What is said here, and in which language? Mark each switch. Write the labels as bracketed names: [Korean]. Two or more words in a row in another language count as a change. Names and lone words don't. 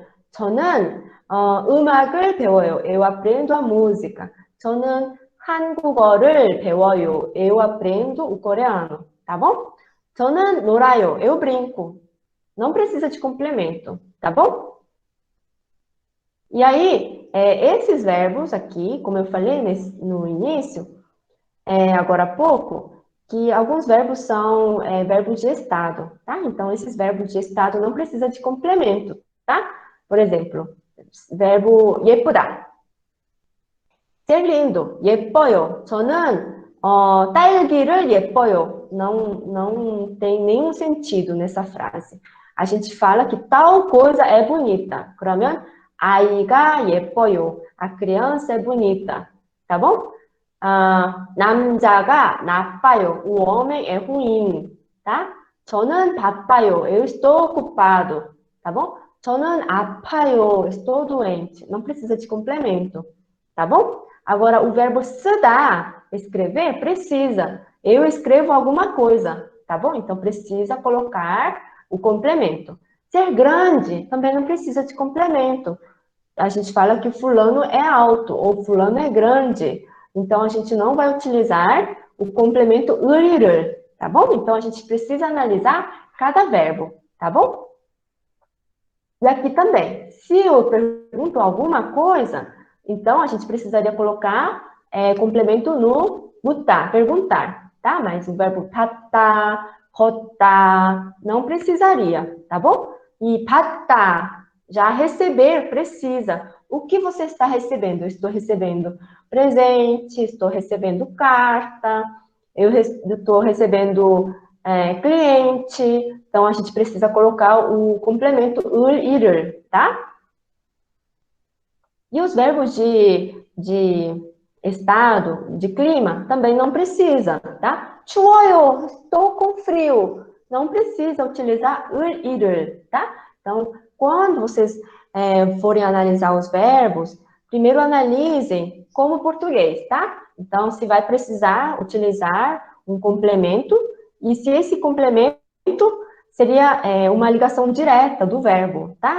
[Korean] 저는 음악을 배워요. [Portuguese] Eu aprendo a música. [Korean] 저는 한국어를 배워요. [Portuguese] Eu aprendo o coreano, tá bom? [Korean] 저는 놀아요. [Portuguese] Eu brinco. Não precisa de complemento, tá bom? E aí, esses verbos aqui, como eu falei no início, agora há pouco, que alguns verbos são verbos de estado, tá? Então, esses verbos de estado não precisa de complemento, tá? Por exemplo, verbo 예쁘다. Ser lindo, [Korean] 예뻐요. 저는 딸기를 예뻐요. [Portuguese] Não tem nenhum sentido nessa frase. A gente fala que tal coisa é bonita. [Korean] 그러면 아이가 예뻐요. [Portuguese] A criança é bonita. Tá bom? [Korean] 남자가 나빠요. [Portuguese] O homem é ruim. Tá? [Korean] 저는 바빠요. [Portuguese] Eu estou ocupado. Tá bom? [Korean] 저는 아파요. [Portuguese] Estou doente. Não precisa de complemento. Tá bom? Agora, o verbo 쓰다, escrever, precisa. Eu escrevo alguma coisa, tá bom? Então, precisa colocar o complemento. Ser grande também não precisa de complemento. A gente fala que fulano é alto ou fulano é grande. Então, a gente não vai utilizar o complemento 을을, tá bom? Então, a gente precisa analisar cada verbo, tá bom? E aqui também, se eu pergunto alguma coisa, então a gente precisaria colocar complemento no 묻다, perguntar, tá? Mas o verbo [Korean] 탔다, 걷다, [Portuguese] não precisaria, tá bom? E 받다, já receber, precisa. O que você está recebendo? Eu estou recebendo presente, estou recebendo carta, eu estou recebendo cliente. Então, a gente precisa colocar o complemento [Korean] 을, 이를, [Portuguese] tá? E os verbos de estado, de clima, também não precisa, tá? 추워요, estou com frio. Não precisa utilizar [Korean] 을, 이를, [Portuguese] tá? Então, quando vocês forem analisar os verbos, primeiro analisem como português, tá? Então, se vai precisar utilizar um complemento, e se esse complemento seria uma ligação direta do verbo, tá?